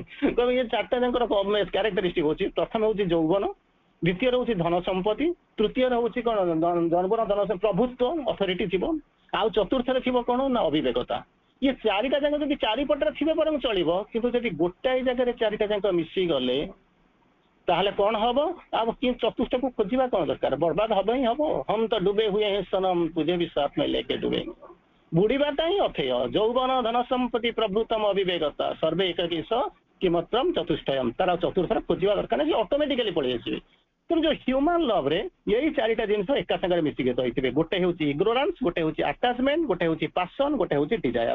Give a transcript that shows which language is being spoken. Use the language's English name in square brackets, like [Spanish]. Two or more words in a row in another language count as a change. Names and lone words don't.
[Odia] ଏ 4ଟା ଯାଙ୍କର କ୍ୟାରେକ୍ଟରିଷ୍ଟିକ ହଉଛି, ପ୍ରଥମେ ହଉଛି ଯୌବନ, ଦ୍ୱିତୀୟରେ ହଉଛି ଧନ ସମ୍ପତ୍ତି, ତୃତୀୟରେ ହଉଛି କଣ ଜନ୍ମର ଧନ ପ୍ରଭୁତ୍ୱ, ଅଥରିଟି ଥିବ, ଆଉ ଚତୁର୍ଥରେ ଥିବ କଣ ନା ଅବିବେକତା। ଇଏ 4ଟା ଯାକ ଯଦି ଚାରିପଟରେ ଥିବେ ବରଂ ଚଳିବ, କିନ୍ତୁ ଯଦି ଗୋଟାଏ ଜାଗାରେ 4ଟା ଯାକ ମିଶିଗଲେ ତାହେଲେ କଣ ହବ? ଆଉ କି ଚତୁର୍ଥକୁ ଖୋଜିବା କଣ ଦରକାର? ବର୍ବାଦ ହବ ହିଁ ହବ। [Hindi] हम तो डूबे हुए हैं सनम तुझे भी साथ में लेके डूबेंगे। [Odia] ବୁଡ଼ିବାଟା ହିଁ ଅଥେୟ। [Sanskrit] ଯୌବନ ଧନ ସମ୍ପତ୍ତି ପ୍ରଭୃତମ ଅବିବେକତା ସର୍ବେ ଏକକିଶ କିମତ୍ରମ ଚତୁଷ୍ଟୟମ୍। [Odia] ତାର ଚତୁର୍ଥରେ ଖୋଜିବା ଦରକାର ନାହିଁ, ଅଟୋମେଟିକାଲି ପଳେଇ ଆସିବେ। ତେଣୁ ଯୋଉ [English] human love [Odia] ରେ ଏଇ ଚାରିଟା ଜିନିଷ ଏକା ସାଙ୍ଗରେ ମିଶିକି ରହିଥିବେ। ଗୋଟେ ହେଉଛି ଇଗ୍ନୋରାନ୍ସ, ଗୋଟେ ହେଉଛି ଆଟାଚମେଣ୍ଟ, ଗୋଟେ ହେଉଛି ପାସନ, ଗୋଟେ ହେଉଛି ଡିଜାୟାର।